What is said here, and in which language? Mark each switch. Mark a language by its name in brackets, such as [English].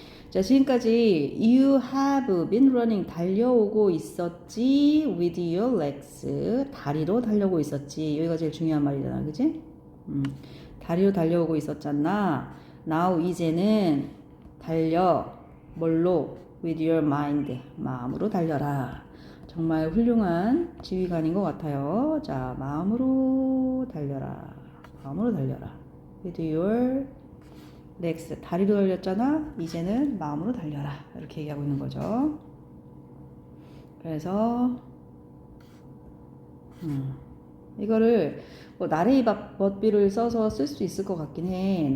[English] 자, [Korean] 지금까지 [English] you have been running [Korean] 달려오고 있었지 [English] with your legs [Korean] 다리로 달려오고 있었지. 여기가 제일 중요한 말이잖아, 그치? 다리로 달려오고 있었잖아. now 이제는 달려 뭘로? [English] with your mind [Korean] 마음으로 달려라. 정말 훌륭한 지휘관인 것 같아요. 자, 마음으로 달려라. 마음으로 달려라. [English] with your legs. [Korean] 다리로 달렸잖아. 이제는 마음으로 달려라. 이렇게 얘기하고 있는 거죠. 그래서 이거를 뭐 나레이 버비를 써서 쓸 수 있을 것 같긴 해.